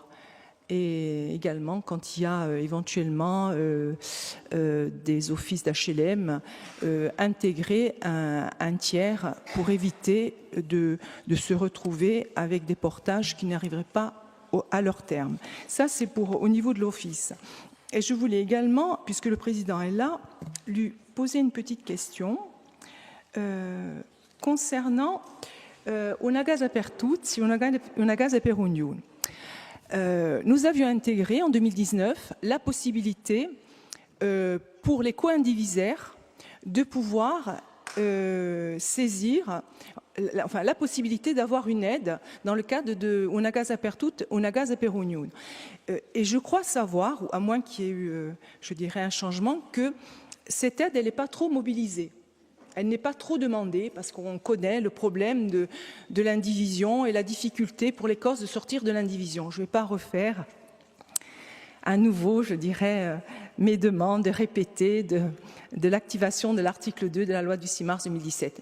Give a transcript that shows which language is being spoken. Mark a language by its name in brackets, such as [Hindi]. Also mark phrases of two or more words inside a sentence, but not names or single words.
[French] Et également quand il y a éventuellement des offices d'HLM, intégrer un tiers pour éviter de se retrouver avec des portages qui n'arriveraient pas à leur terme. Ça, c'est au niveau de l'office. Et je voulais également, puisque le président est là, lui poser une petite question concernant una casa per tutti, una casa per ognuno. Nous avions intégré en 2019 la possibilité pour les co-indivisaires de pouvoir saisir, enfin la possibilité d'avoir une aide dans le cadre de Una casa per tutti, una casa per ognuno. Et je crois savoir, à moins qu'il y ait eu, je dirais, un changement, que cette aide, elle n'est pas trop mobilisée. Elle n'est pas trop demandée parce qu'on connaît le problème de l'indivision et la difficulté pour les Corses de sortir de l'indivision. Je ne vais pas refaire à nouveau, je dirais, mes demandes répétées de l'activation de l'article 2 de la loi du 6 mars 2017.